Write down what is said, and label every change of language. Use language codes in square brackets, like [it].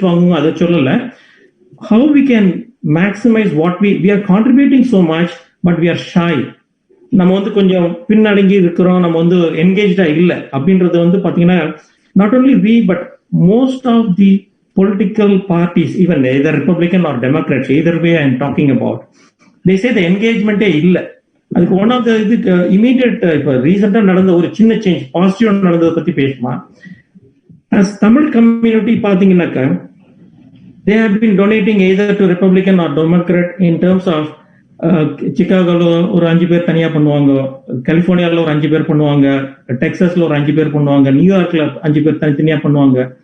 [en] How we can maximize what we are contributing so much, but we are shy. [ta] நம்ம கொஞ்சம் பின்னடங்கி இருக்கிறோம், நம்ம என்கேஜ்டா இல்ல அப்படின்றது பாத்தீங்கன்னா, [en] not only we but most of the political parties, even either Republican or Democrats, either way I am talking about, they say the engagement [ta] இல்ல. அதுக்கு one of the immediate இப்ப ரீசெண்டா நடந்த ஒரு சின்ன சேஞ்ச், பாசிட்டிவா நடந்ததை பத்தி பேசுமா? அஸ் தமிழ் கம்யூனிட்டி பாத்தீங்கன்னாக்கா, [en] they have been donating either to Republican or Democrat in terms of [ta] சிகாகோல ஒரு 5 பேர் தனியா பண்ணுவாங்க, கலிபோர்னியால ஒரு 5 பேர் பண்ணுவாங்க, டெக்சாஸ்ல ஒரு 5 பேர் பண்ணுவாங்க, நியூயார்க்ல 5 பேர் தனித்தனியா பண்ணுவாங்க.